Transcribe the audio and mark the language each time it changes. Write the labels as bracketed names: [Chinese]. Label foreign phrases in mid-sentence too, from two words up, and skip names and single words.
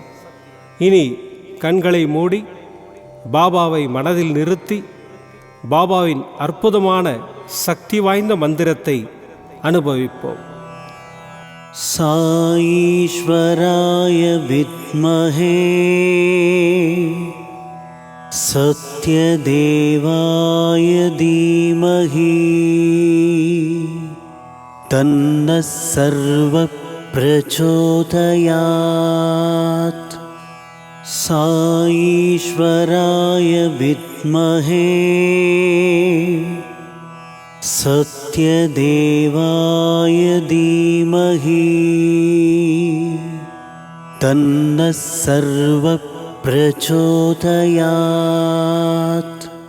[Tamil] இனி கண்களை மூடி பாபாவை மனதில் நிறுத்தி பாபாவின் அற்புதமான சக்தி வாய்ந்த மந்திரத்தை அனுபவிப்போம். [Sanskrit] साईश्वराय विद्महे सत्यदेवाय धीमहि तन्नो तन्नः सर्वप्रचोदयात्। साईश्वराय विद्महे सत्यदेवाय धीमहि तन्नः सर्वप्रचोदयात्।